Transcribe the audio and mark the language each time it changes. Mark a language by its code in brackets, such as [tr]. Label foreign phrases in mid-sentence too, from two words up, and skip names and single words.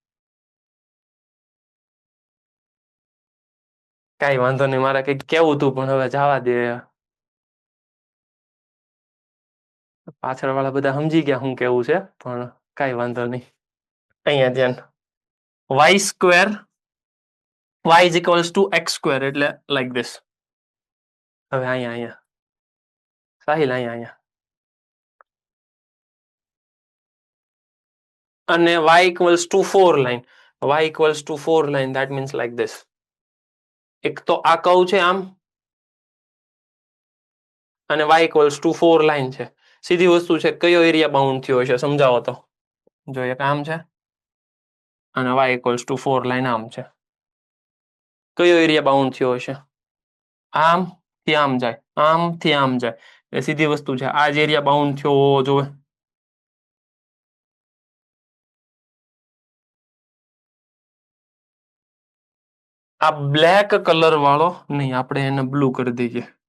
[gu] કઈ વાંધો નહીં, મારે કઈક કેવું હતું પણ હવે જવા દે. પાછળ વાળા બધા સમજી ગયા હું કેવું છે, પણ કઈ વાંધો નહીં. અહીંયા ધ્યાન. [en] y square y is equals to x square એટલે like this. [gu] હવે અહીંયા સાહિલ અહીંયા અને [en] y equals to 4 [gu] લાઈન. [en] y equals to 4 લાઈન, that means like this. [gu] એક તો આ કર્વ છે આમ અને [en] y equals to 4 [gu] લાઈન છે. સીધી વસ્તુ છે, કયો [en] area bound [gu] થયો હશે સમજાવો તો. જો એક આમ છે અને [en] y equals to 4 [gu] લાઈન આમ છે. કયો [en] area bound [gu] થયો હશે? આમ થી આમ જાય, આમ થી આમ જાય. એ સીધી વસ્તુ છે, આ જ એરિયા બાઉન્ડ થયો હોવો જોઈએ. આ [en] black colour [gu] વાળો નહીં, આપણે એને બ્લુ કરી દઈએ.